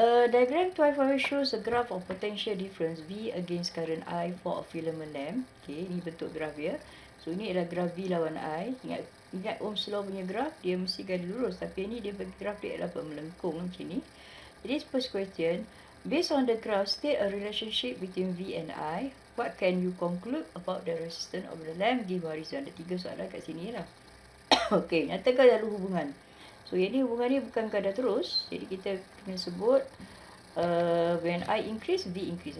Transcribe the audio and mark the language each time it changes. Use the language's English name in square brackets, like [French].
[English] Diagram 12 shows a graph of potential difference V against current I for a filament lamp. [Malay] Okay, ini bentuk graf dia. So ini adalah graf V lawan I. Ingat Ohm's law punya graf, dia mesti garis lurus. Tapi ini dia graf dia adalah melengkung macam ni. Jadi [English] first question, based on the graph, state a relationship between V and I. What can you conclude about the resistance of the lamp? Give horizon. [Malay] Ada 3 soalan kat sini lah. Okay, nyatakan lalu hubungan. So, yang ni hubungan ni bukan kadar terus. Jadi, kita kena sebut [English] when I increase, V increase.